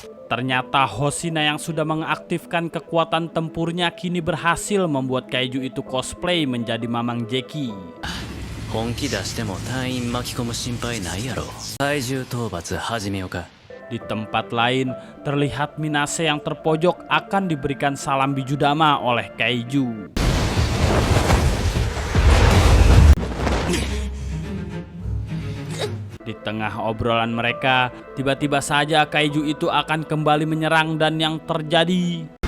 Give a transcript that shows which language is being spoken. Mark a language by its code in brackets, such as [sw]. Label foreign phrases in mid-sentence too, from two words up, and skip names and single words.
[id] ternyata Hoshina yang sudah mengaktifkan kekuatan tempurnya kini berhasil membuat kaiju itu cosplay menjadi Mamang Jackie. [ja] 本気出しても隊員巻き込む心配ないやろ。怪獣討伐始めようか。 [id] Di tempat lain, terlihat Minase yang terpojok akan diberikan salam bijudama oleh kaiju. Di tengah obrolan mereka, tiba-tiba saja kaiju itu akan kembali menyerang dan yang terjadi...